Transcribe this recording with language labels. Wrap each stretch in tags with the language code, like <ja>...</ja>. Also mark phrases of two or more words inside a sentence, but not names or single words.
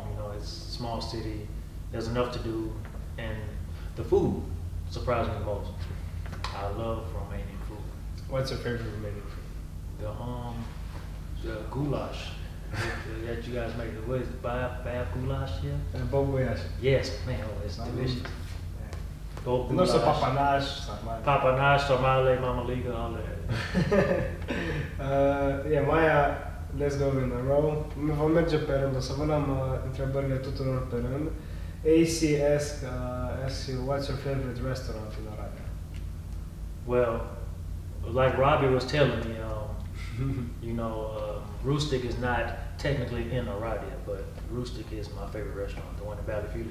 <en>You know, it's a small city. There's enough to do, and the food surprised me the most. I love Romanian food. What's your favorite Romanian food? The goulash that you guys make. What is it? Bab goulash? Yeah. Bobuiaș. Yes, man, oh, it's delicious. Bob Nu so goulash.</en> <ro>papanaș, sarmale. Papanaș, sarmale, mamaliga,</ro> <en>all that. Yeah, Maya, let's go in a row.</en> <ro>Vom merge pe rând, o să vă luăm întrebările tuturor pe rând.</ro> <en>AC asks you, what's your favorite restaurant in Oradea? Well, like Robbie was telling me, you know, Rustic is not technically in Oradea, but Rustic is my favorite restaurant, the one in Valley Felix.</en>